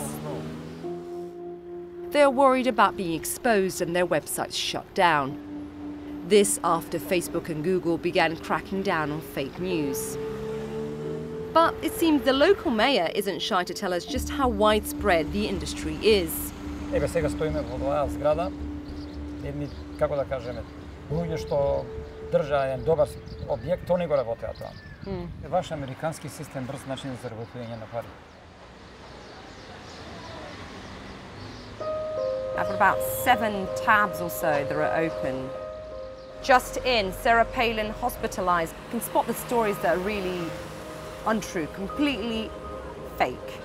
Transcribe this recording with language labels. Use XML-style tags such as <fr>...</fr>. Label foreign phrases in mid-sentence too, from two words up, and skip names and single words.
<en>They're worried about being exposed and their websites shut down. This after Facebook and Google began cracking down on fake news. But it seems the local mayor isn't shy to tell us just how widespread the industry is.</en> <mk>Ebe сега стоиме во оваа зграда, едни, како да кажеме, луѓе што држа еден добар објект, они го работеа тоа. Ваш американски систем брз начин за заработување на пари.</mk> <en>I've about 7 tabs or so that are open. Just in, Sarah Palin hospitalized. You can spot the stories that are really untrue, completely fake.</en>